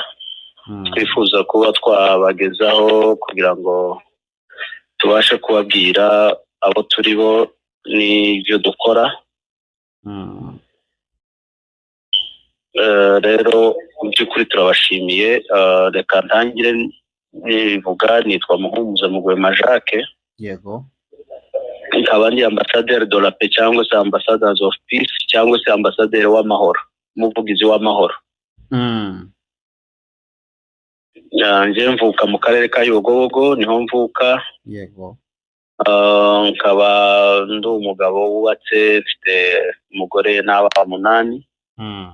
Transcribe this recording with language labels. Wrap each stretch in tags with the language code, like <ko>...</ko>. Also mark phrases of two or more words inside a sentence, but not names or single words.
<rw>Twifuza kuba twabagezaho kugira ngo tubashe kubabwira abo turi bo n'ibyo dukora. Rero mu by'ukuri turabashimiye. Reka ntangire nivuga, nitwa Muhumuza Mugwema Jacques. Yego. Nkaba ndi</rw> <fr>ambassadeur de la paix</fr> <rw>cyangwa se</rw> <en>ambassadors of peace</en> <rw>cyangwa se ambassadeur w'amahoro, umuvugizi w'amahoro. Nje mvuka mu karere ka Yogobogo, niho mvuka. Yego. Nkaba ndi umugabo wubatse, mfite umugore n'abana 8.</rw>